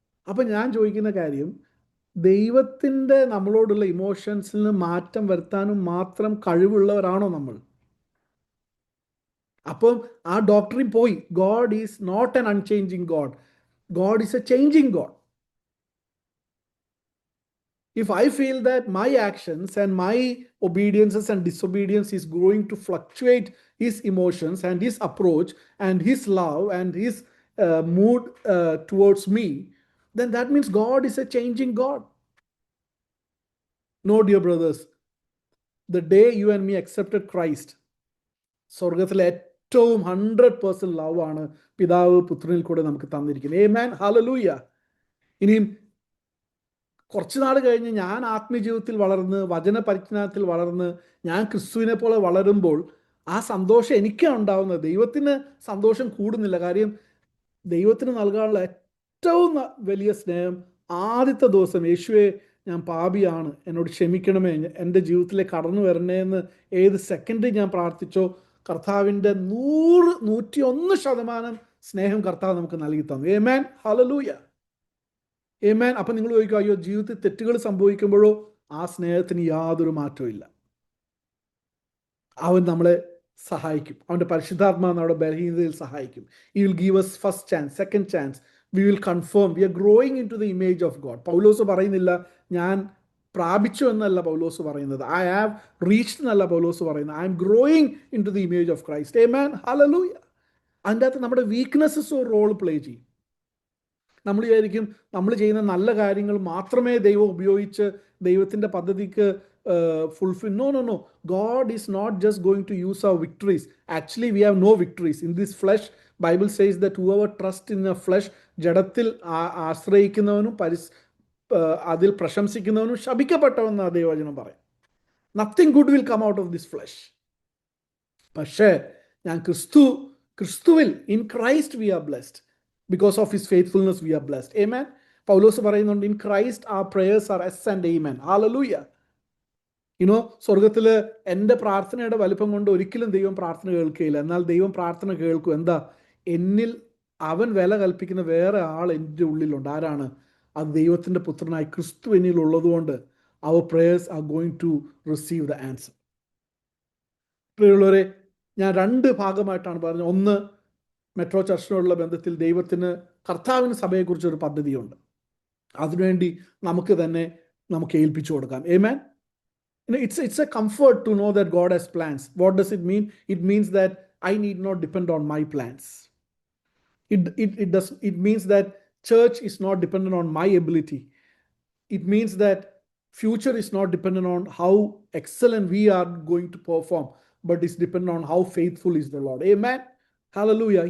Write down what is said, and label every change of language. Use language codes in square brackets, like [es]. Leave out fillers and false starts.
[ml] അപ്പം ഞാൻ ചോദിക്കുന്ന കാര്യം, ദൈവത്തിൻ്റെ നമ്മളോടുള്ള ഇമോഷൻസിൽ നിന്ന് മാറ്റം വരുത്താനും മാത്രം കഴിവുള്ളവരാണോ നമ്മൾ? അപ്പം ആ ഡോക്ടറിൻ പോയി. [en] God is not an unchanging God, God is a changing God. If I feel that my actions and my obediences and disobedience is going to fluctuate his emotions and his approach and his love and his mood towards me, then that means God is a changing God. No, dear brothers, the day you and me accepted Christ, [ml] സ്വർഗത്തിലെ ഏറ്റവും 100% love ആണ് പിതാവ് പുത്രനിൽ കൂടെ നമുക്ക് തന്നിരിക്കുന്നത്. ആമേൻ, hallelujah. ഇനിയും കുറച്ച് നാൾ കഴിഞ്ഞ് ഞാൻ ആത്മീയജീവിതത്തിൽ വളർന്ന് വചന പരിജ്ഞാനത്തിൽ വളർന്ന് ഞാൻ ക്രിസ്തുവിനെ പോലെ വളരുമ്പോൾ ആ സന്തോഷം എനിക്കാണ് ഉണ്ടാവുന്നത്. ദൈവത്തിന് സന്തോഷം കൂടുന്നില്ല. കാര്യം ദൈവത്തിന് നൽകാനുള്ള ഏറ്റവും വലിയ സ്നേഹം, ആദ്യത്തെ ദിവസം യേശുവെ ഞാൻ പാപിയാണ്, എന്നോട് ക്ഷമിക്കണമേ, എൻ്റെ ജീവിതത്തിലേക്ക് കടന്നു വരണേ എന്ന് ഏത് സെക്കൻഡ് ഞാൻ പ്രാർത്ഥിച്ചോ, കർത്താവിൻ്റെ 101% സ്നേഹം കർത്താവ് നമുക്ക് നൽകി തന്നു. ആമേൻ, ഹല്ലേലൂയ. ആമേൻ. അപ്പം നിങ്ങൾ ചോദിക്കും, അയ്യോ ജീവിതത്തിൽ തെറ്റുകൾ സംഭവിക്കുമ്പോഴോ? ആ സ്നേഹത്തിന് യാതൊരു മാറ്റവും ഇല്ല. അവൻ നമ്മളെ സഹായിക്കും. അവൻ്റെ പരിശുദ്ധാത്മാവ് നമ്മുടെ ബലഹീനതയിൽ സഹായിക്കും. [en] He will give us first chance, second chance. We will confirm. We are growing into the image of God. [ml] പൗലോസ് പറയുന്നില്ല ഞാൻ പ്രാപിച്ചു എന്നല്ല പൗലോസ് പറയുന്നത്. [en] I have reached [ml] എന്നല്ല പൗലോസ് പറയുന്നത്. [en] I am growing into the image of Christ. Amen. Hallelujah. [ml] അതിൻ്റെ അകത്ത് നമ്മുടെ വീക്ക്നെസ്സസ് ഒരു റോൾ പ്ലേ ചെയ്യും. നമ്മൾ വിചാരിക്കും നമ്മൾ ചെയ്യുന്ന നല്ല കാര്യങ്ങൾ മാത്രമേ ദൈവം ഉപയോഗിച്ച് ദൈവത്തിൻ്റെ പദ്ധതിക്ക് fulfill. [en] No. God is not just going to use our victories. Actually, we have no victories. In this flesh, Bible says that whoever trusts in the flesh, [ml] ജഡത്തിൽ ആശ്രയിക്കുന്നവനും അതിൽ പ്രശംസിക്കുന്നവനും ശപിക്കപ്പെട്ടവെന്ന് ദൈവവചനം പറയും. [en] Nothing good will come out of this flesh. [ml] പക്ഷേ ഞാൻ ക്രിസ്തുവിൽ [en] In Christ we are blessed. Because of his faithfulness we are blessed. Amen. [ml] പൗലോസ് പറയുന്നുണ്ട്, [en] in Christ our prayers are yes and amen. Hallelujah. [ml] സ്വർഗത്തിൽ എൻ്റെ പ്രാർത്ഥനയുടെ വലിപ്പം കൊണ്ട് ഒരിക്കലും ദൈവം പ്രാർത്ഥന കേൾക്കുകയില്ല. എന്നാൽ ദൈവം പ്രാർത്ഥന കേൾക്കും. എന്താ? എന്നിൽ അവൻ വില കൽപ്പിക്കുന്ന വേറെ ആൾ എൻ്റെ ഉള്ളിലുണ്ട്. ആരാണ്? അത് ദൈവത്തിൻ്റെ പുത്രനായി ക്രിസ്തു എന്നിൽ ഉള്ളതുകൊണ്ട് [en] our prayers are going to receive the answer. [ml] പ്രിയമുള്ളവരെ, ഞാൻ 2 ഭാഗമായിട്ടാണ് പറഞ്ഞത്. ഒന്ന്, മെട്രോ ചർച്ചിനോടുള്ള ബന്ധത്തിൽ ദൈവത്തിന് കർത്താവിന് സഭയെക്കുറിച്ച് ഒരു പദ്ധതിയുണ്ട്. അതിനുവേണ്ടി നമുക്ക് ഏൽപ്പിച്ചു കൊടുക്കാം. [en] Amen. It's a comfort to know that God has plans. What does it mean? It means that I need not depend on my plans. It means that church is not dependent on my ability. It means that future is not dependent on how excellent we are going to perform, but it's dependent on how faithful is the Lord. Amen. Hallelujah.